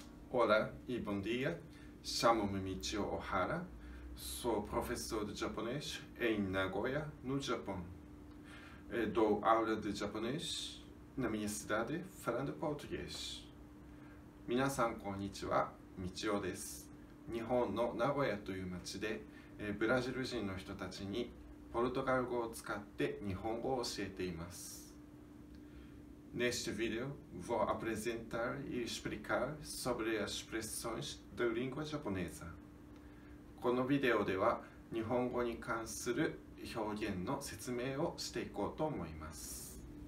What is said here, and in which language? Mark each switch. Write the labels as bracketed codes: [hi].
[pt] Olá e bom dia, chamo-me Michio Ohara, sou professor de japonês em Nagoya, no Japão. Dou aula de japonês na minha cidade, falando português. [ja] Minasan konnichiwa, Michio desu. 日本の名古屋という町で、ブラジル人の人たちにポルトガル語を使って日本語を教えています。 [pt] Neste vídeo, vou apresentar e explicar sobre as expressões da língua japonesa. [ja] このビデオでは、日本語に関する表現の説明をしていこうと思います。